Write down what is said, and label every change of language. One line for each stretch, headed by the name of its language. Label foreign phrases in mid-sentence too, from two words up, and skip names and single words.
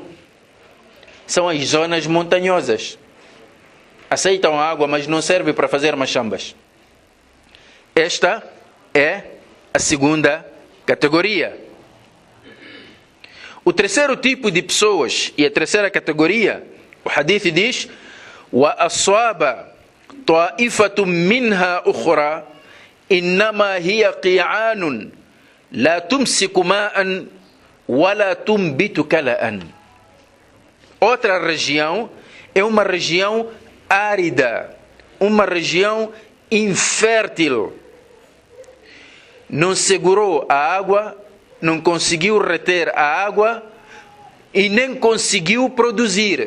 Portuguese: São as zonas montanhosas. Aceitam a água, mas não serve para fazer machambas. Esta é a segunda categoria. O terceiro tipo de pessoas e a terceira categoria, o hadith diz:
Arabic: وَأَصَابَ طَائِفَةٌ مِّنْهَا أُخْرَى إِنَّمَا هِيَ قِيعَانٌ لَا تُمْسِكُ مَاءً وَلَا تُنْبِتُ كَلَأً.
Portuguese: Outra região é uma região árida, uma região infértil. Não segurou a água, não conseguiu reter a água e nem conseguiu produzir.